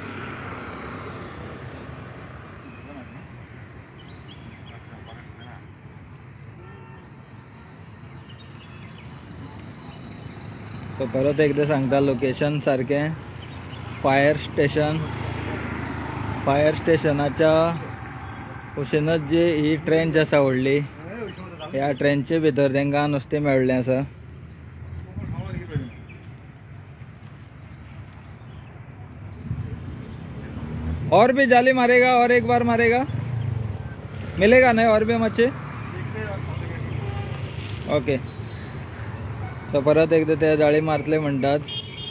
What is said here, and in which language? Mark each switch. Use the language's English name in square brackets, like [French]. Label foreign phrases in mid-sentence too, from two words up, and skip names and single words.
[Konkani] सो परत एकदां सांगता लोकेशन सारकें फायर स्टेशनाच्या कुशीनच जी ही ट्रेंच आसा व्हडली, ह्या ट्रेंचे भितर तांकां नुस्तें मेळ्ळें आसा। [Hindi] और भी जाली मारेगा और एक बार मारेगा, मिलेगा नहीं और भी मच्छी? [Konkani] ओके। तो परत एकदा ते जाळी मारतले म्हणटात।